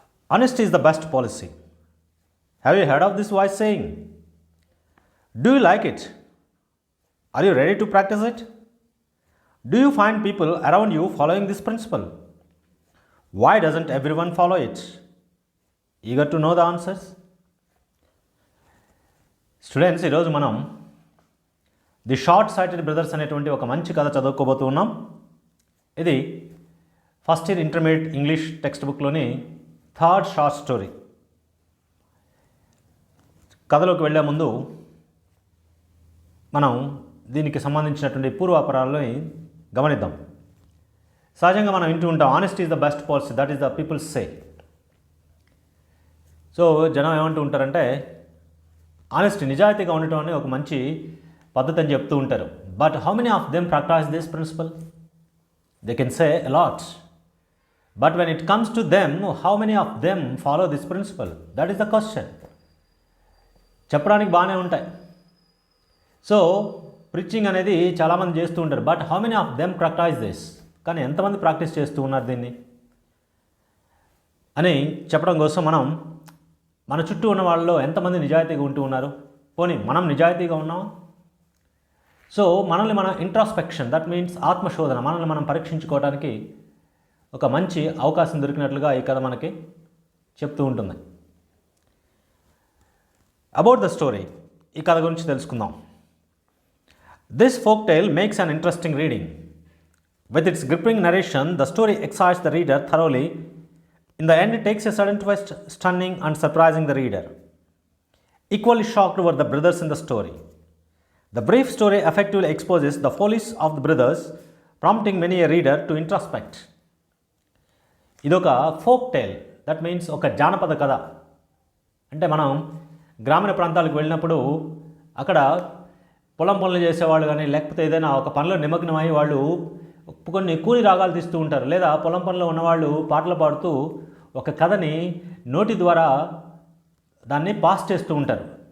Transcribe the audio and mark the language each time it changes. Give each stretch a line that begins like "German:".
English: Honesty is the best policy. Have you heard of this wise saying? Do you like it? Are you ready to practice it? Do you find people around you following this principle? Why doesn't everyone follow it? Eager to know the answers?
Telugu: Students, ఈరోజు మనం the short sighted brothers అనేటువంటి ఒక మంచి కథ చదువుకోబోతూ ఉన్నాం. ఇది first year intermediate English text బుక్లోని third short story. కథలోకి వెళ్ళే ముందు మనం దీనికి సంబంధించినటువంటి పూర్వాపరాలని గమనిద్దాం. సహజంగా మనం వింటూ ఉంటాం,
English: Honesty is the best policy, that is the peoples say.
Telugu: So జనం ఏమంటూ ఉంటారంటే, ఆనెస్టీ, నిజాయితీగా ఉండటం అనే ఒక మంచి పద్ధతి అని చెప్తూ ఉంటారు.
English: But how many of them practise this principle? They can say a lot. But when it comes to them, how many of them follow this principle? That is the question.
Telugu: చెప్పడానికి బాగానే ఉంటాయి. సో ప్రీచింగ్ అనేది చాలామంది చేస్తూ ఉంటారు.
English: But how many of them practice this?
Telugu: కానీ ఎంతమంది practice చేస్తూ ఉన్నారు దీన్ని అని చెప్పడం కోసం మనం మన చుట్టూ ఉన్న వాళ్ళలో ఎంతమంది నిజాయితీగా ఉంటూ ఉన్నారు, పోనీ మనం నిజాయితీగా ఉన్నామా? సో మనల్ని మన ఇంట్రాస్పెక్షన్, దట్ మీన్స్ ఆత్మశోధన, మనల్ని మనం పరీక్షించుకోవడానికి ఒక మంచి అవకాశం దొరికినట్లుగా ఈ కథ మనకి చెప్తూ ఉంటుంది.
English: about the story,
Telugu: ఈ కథ గురించి తెలుసుకుందాం.
English: This folk tale makes an interesting reading. With its gripping narration, the story excites the reader thoroughly. In the end, it takes a sudden twist, stunning and surprising the reader. Equally shocked were the brothers in the story. The brief story effectively exposes the follies of the brothers, prompting many a reader to introspect.
Telugu: ఇదొక folk tale, that means ఒక జానపద కథ. అంటే మనం గ్రామీణ ప్రాంతాలకు వెళ్ళినప్పుడు అక్కడ పొలం పనులు చేసేవాళ్ళు కానీ, లేకపోతే ఏదైనా ఒక పనిలో నిమగ్నమై వాళ్ళు కొన్ని కూలి రాగాలు తీస్తూ ఉంటారు, లేదా పొలం పనిలో ఉన్నవాళ్ళు పాటలు పాడుతూ ఒక కథని నోటి ద్వారా దాన్ని పాస్ చేస్తూ ఉంటారు.